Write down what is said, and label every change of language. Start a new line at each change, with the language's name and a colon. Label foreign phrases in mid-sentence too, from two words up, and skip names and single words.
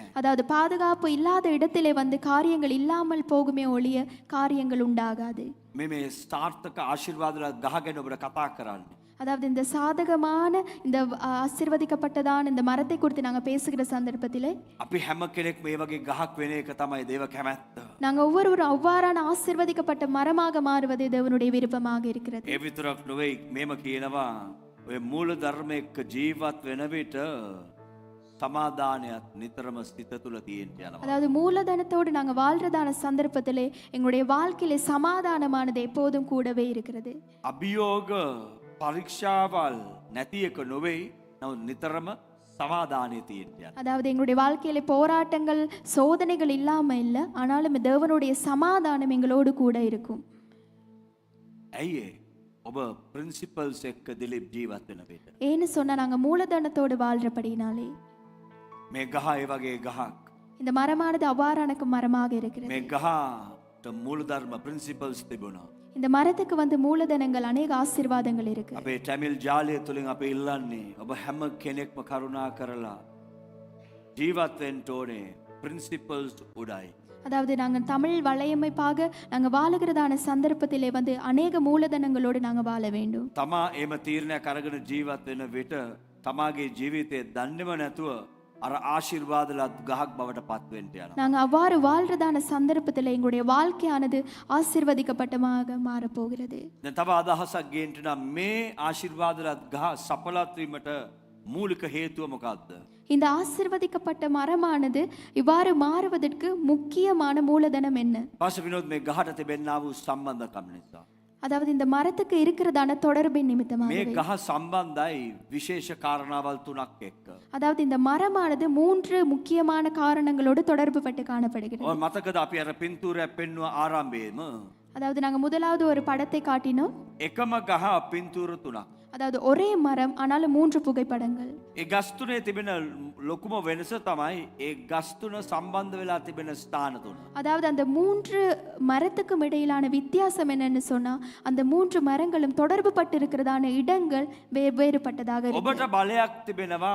Tamil: அதாவது பாதுகாப்பு இல்லாத இடத்திலே வந்து காரியங்கள் இல்லாமல் போகுமே ஒழிய காரியங்கள் உண்டாகாது.
Sinhala: මේ ස්ථාර්ථක ආශිර්වාදවල ගහගෙන ඔබට කතා කරන්නේ.
Tamil: அதாவது இந்த சாதகமான இந்த ஆசீர்வதிக்கப்பட்டதான இந்த மரத்தை குறித்து நாங்கள் பேசுகிற சந்தர்ப்பத்திலே
Sinhala: අපි හැම කෙනෙක් මේ වගේ ගහක් වෙන එක තමයි දේව කැමැත්ත.
Tamil: நாங்கள் ஒவ்வொருவரும் அவ்வாறான ஆசீர்வதிக்கப்பட்ட மரமாக மாறுவது தேவனுடைய விருப்பமாக இருக்கிறது.
Sinhala: ඒ විතරක් නෙවෙයි මේම කියනවා ඔය මූල ධර්මයක ජීවත් වෙන විට සමාදානයක් නිතරම සිත තුල තියෙන්න යනවා.
Tamil: அதாவது மூலதனத்தோடு நாங்கள் வாழ்றதான சந்தர்ப்பத்திலே எங்களுடைய வாழ்க்கையிலே சமாதானமானது எப்போதும் கூடவே இருக்கிறது.
Sinhala: අභියෝග පරීක්ෂාවල් නැති එක නෙවෙයි. නමුත් නිතරම சமாதானே තියෙන්න.
Tamil: அதாவது எங்களுடைய வாழ்க்கையிலே போராட்டங்கள் சோதனைகள் இல்லாம இல்லை, ஆனாலும் தேவனுடைய சமாதானம் எங்களோடு கூட இருக்கும்.
Sinhala: ඇයි ඒ? ඔබ ප්‍රින්සිපල්ස් එක්ක දිලිප් ජීවත් වෙන විට.
Tamil: ஏன்னு சொன்னா நாங்கள் மூலதனத்தோடு வாழ்றபடினாலே
Sinhala: මේ ගහ ඒ වගේ ගහක්.
Tamil: இந்த மரமானது அவ்வாறான மரமாக இருக்கிறது.
Sinhala: මේ ගහට මූලධර්ම ප්‍රින්සිපල්ස් තිබුණා.
Tamil: இந்த மரத்துக்கு வந்து மூலதனங்கள் அநேக ஆசீர்வாதங்கள் இருக்கு.
Sinhala: අපේ ටැමිල් ජාලය තුලින් අපි ඉල්ලන්නේ ඔබ හැම කෙනෙක්ම කරුණා කරලා ජීවත් වෙන්න ඕනේ ප්‍රින්සිපල්ස් උඩයි.
Tamil: அதாவது நாங்கள் தமிழ் வலையமைப்பாக நாங்கள் வாழுகிறதான சந்தர்ப்பத்திலே வந்து அநேக மூலதனங்களோடு நாங்கள் வாழ வேண்டும்.
Sinhala: තමා එහෙම තීරණයක් අරගෙන ජීවත් වෙන විට තමාගේ ජීවිතේ දන්නේම නැතුව අර ආශිර්වාදලත් ගහක් බවට පත් වෙන්න යනවා.
Tamil: நாங்கள் அவ்வாறு வாழ்றதான சந்தர்ப்பத்தில் எங்களுடைய வாழ்க்கையானது ஆசீர்வதிக்கப்பட்டமாக மாறப்போகிறது.
Sinhala: දැන් තව අදහසක් ගේන්න නම් මේ ආශිර්වාදලත් ගහ සඵලත් වීමට මූලික හේතුව මොකක්ද?
Tamil: இந்த ஆசீர்வதிக்கப்பட்ட மரமானது இவ்வாறு மாறுவதற்கு முக்கியமான மூலதனம் என்ன?
Sinhala: පාස විනෝද් මේ ගහට තිබෙනා වූ සම්බන්ධකම් නිසා.
Tamil: அதாவது இந்த மரத்துக்கு இருக்கிறதான தொடர்பின் நிமித்தமாக
Sinhala: මේ ගහ සම්බන්ධයි විශේෂ කාරණාවල් තුනක් එක්ක.
Tamil: அதாவது இந்த மரமானது 3 முக்கியமான காரணங்களோடு தொடர்பு பட்டு காணப்படுகிறது.
Sinhala: ඔය මතකද අපි අර පින්තූරයක් පෙන්නුව ආරම්භයේම
Tamil: அதாவது நாங்கள் முதலாவது ஒரு படத்தை காட்டினோம்.
Sinhala: එකම ගහ පින්තූර තුනක්.
Tamil: அதாவது ஒரே மரம் ஆனாலும் 3 புகைப்படங்கள்.
Sinhala: ඒ ගස් තුනේ තිබෙන ලොකුම වෙනස තමයි ඒ ගස් තුන සම්බන්ධ වෙලා තිබෙන ස්ථාන තුන.
Tamil: அதாவது அந்த 3 மரத்துக்கும் இடையிலான வித்தியாசம் என்னன்னு சொன்னா அந்த 3 மரங்களும் தொடர்பு பட்டு இருக்கிறதான இடங்கள் வேறுபட்டதாக இருக்கு.
Sinhala: ඔබට බලයක් තිබෙනවා.